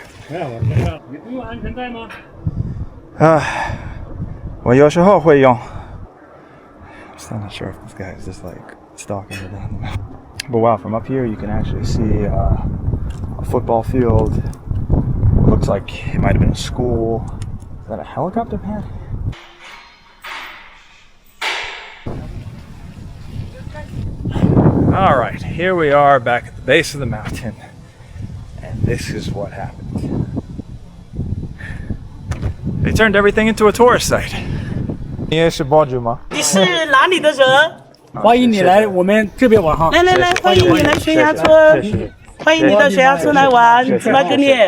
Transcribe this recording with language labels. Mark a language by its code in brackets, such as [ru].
[zh] 没有，我身上你不用安全带吗？我有时候会用。 [en] I'm still not sure if this guy is just like stalking me down the mountain. But wow, from up here you can actually see a football field. It looks like it might have been a school. Is that a helicopter pad? Alright, here we are back at the base of the mountain. And this is what happened. They turned everything into a tourist site. [zh] 你也是博主吗？你是哪里的人？欢迎你来我们这边玩哈！来来来，欢迎你来悬崖村，欢迎你到悬崖村来玩，怎么跟你？